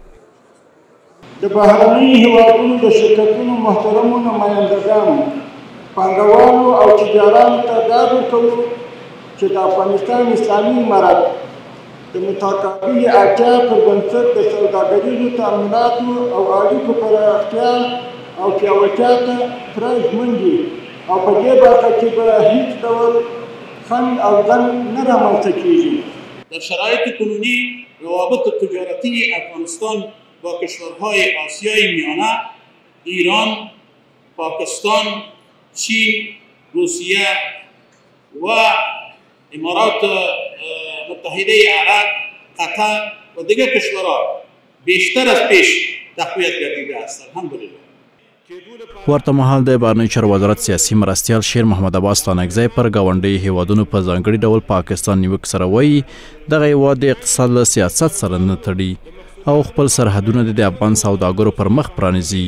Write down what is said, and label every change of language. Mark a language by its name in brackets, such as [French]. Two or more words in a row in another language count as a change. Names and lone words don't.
[Pashto] د بهرنیو هیوادونو د شرکتونو محترمو نمایندګانو، پانګوالو او تجارانو ته ډاډ ورکوو چې د افغانستان اسلامي امارت د متقابلې اړتیا پر بنسټ د سوداګریزو تأمیناتو او اړیکو پراختیا او پیاوړتیا ته پوره ژمن دي او په دې برخه کې به هیڅ ډول خنډ او ځنډ نه رامنځته کیږي. [Persian] در شرایط کنونی روابط تجارتی افغانستان با کشورهای آسیای میانه، ایران، پاکستان، چین، روسیه و امارات متحده عرب، قطر و دیگر کشورها بیشتر از پیش تقویت گردیده است. الحمدلله. [Pashto] ورته مهال د بهرنیو چارو وزارت سیاسي مرستیال شیر محمد عباس ستانکزی پر ګاونډي هیوادونو په ځانګړي ډول پاکستان نیوکه سره وایي دغه هیواد د اقتصاد له سیاست سره نه تړي او خپل سرحدونه د افغان سوداګرو پر مخ پرانیزي.